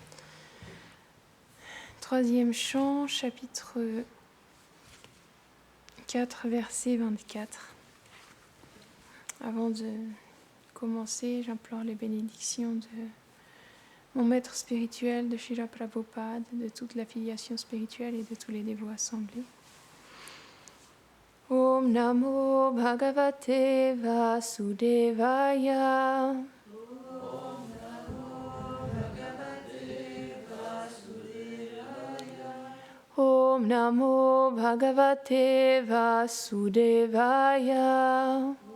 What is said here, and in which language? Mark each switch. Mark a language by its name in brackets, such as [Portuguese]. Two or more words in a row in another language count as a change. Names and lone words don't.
[French] Troisième chant, chapitre 4, verset 24. Avant de commencer, j'implore les bénédictions de mon maître spirituel, de Srila Prabhupada, de toute l'affiliation spirituelle et de tous les dévots assemblés. [Sanskrit] Om Namo Bhagavate Vasudevaya. Om Namo Bhagavate Vasudevaya. Om Namo Bhagavate Vasudevaya.